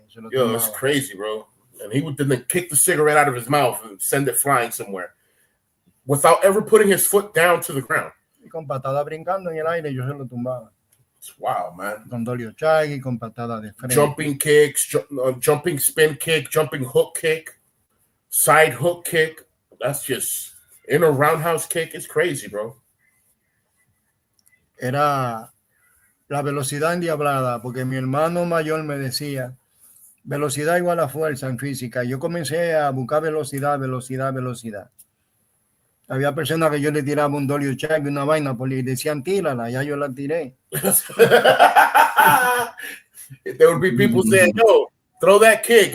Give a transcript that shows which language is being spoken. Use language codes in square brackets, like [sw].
[en] Yo, it's crazy, bro. And he would then kick the cigarette out of his mouth and send it flying somewhere without ever putting his foot down to the ground. [es] Y con patada brincando en el aire, yo se lo tumbaba. [en] It's wild, man. [es] Con doliochagui, con patada de frente. [en] Jumping kicks, jumping spin kick, jumping hook kick, side hook kick. That's just in a roundhouse kick. It's crazy, bro. [es] Era la velocidad endiablada, porque mi hermano mayor me decía, velocidad igual a fuerza en física. Yo comencé a buscar velocidad. Había personas que yo le tiraba un doliochagui, una vaina, y decían, tírala, ya yo la tiré. [en] There would be people saying, no, throw that kick.